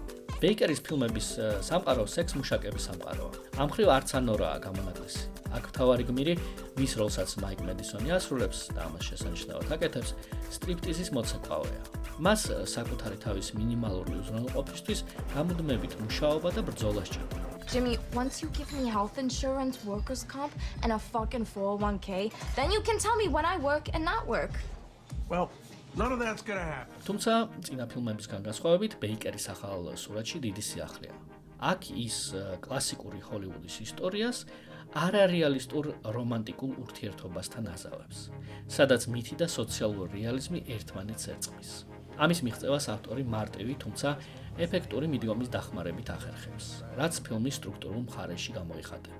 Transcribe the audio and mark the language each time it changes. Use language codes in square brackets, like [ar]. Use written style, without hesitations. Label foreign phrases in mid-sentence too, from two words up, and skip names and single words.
[ka] ბეიკერის ფილმების სამყარო სექს-მუშაკების სამყაროა. ამ მხრივ არც ანორაა გამონაკლისი. აქ მთავარი გმირი, ვის როლსაც მაიკ მედისონი ასრულებს და ამას შესანიშნავად აკეთებს, სტრიპტიზის მოცეკვავეა. მას საკუთარი თავის მინიმალური უზრუნველყოფისთვის გამუდმებით მუშაობა და ბრძოლა სჭირდება. [en] Jimmy, once you give me health insurance, workers' comp, and a fucking 401k, then you can tell me when I work and not work. Well, none of that's gonna happen. [ka] თუმცა წინა ფილმებისგან განსხვავებით ბეიკერის ახალ სურათში დიდი სიახლეა. აქ ის კლასიკური ჰოლივუდის ისტორიას არარეალისტურ რომანტიკულ ურთიერთობასთან აზავებს, სადაც მითი და სოციალური რეალიზმი ერთმანეთს ერწყმის. ამის მიღწევას ავტორი მარტივი, თუმცა ეფექტური მიდგომის დახმარებით ახერხებს, რაც ფილმის სტრუქტურულ მხარეში გამოიხატება.